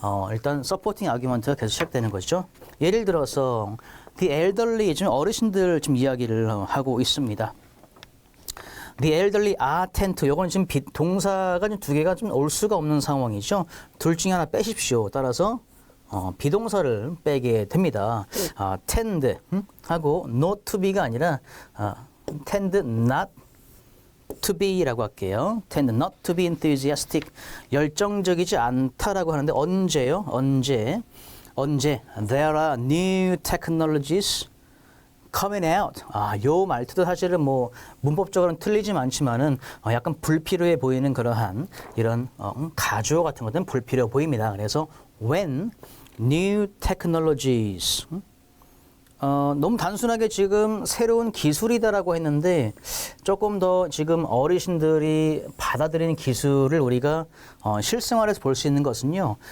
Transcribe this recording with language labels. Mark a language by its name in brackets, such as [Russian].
[Korean] 일단 supporting argument가 계속 시작되는 거죠. 예를 들어서 the elderly, 지금 어르신들 지금 이야기를 하고 있습니다. [English] The elderly are tend to, [Korean] 요건 지금 동사가 두 개가 좀 올 수가 없는 상황이죠. 둘 중에 하나 빼십시오. 따라서 비동사를 빼게 됩니다. tend 하고 not to be가 아니라 [English] tend not to be [Korean] 라고 할게요. [English] tend not to be enthusiastic, [Korean] 열정적이지 않다라고 하는데 언제요? 언제? [English] There are new technologies coming out. [Korean] 요 말투도 사실은 뭐 문법적으로는 틀리지 않지만은 약간 불필요해 보이는 그러한 이런 가주어 같은 것들은 불필요해 보입니다. 그래서 [English] when new technologies, [Korean] 너무 단순하게 지금 새로운 기술이다라고 했는데 조금 더 지금 어르신들이 받아들이는 기술을 우리가 실생활에서 볼 수 있는 것은요.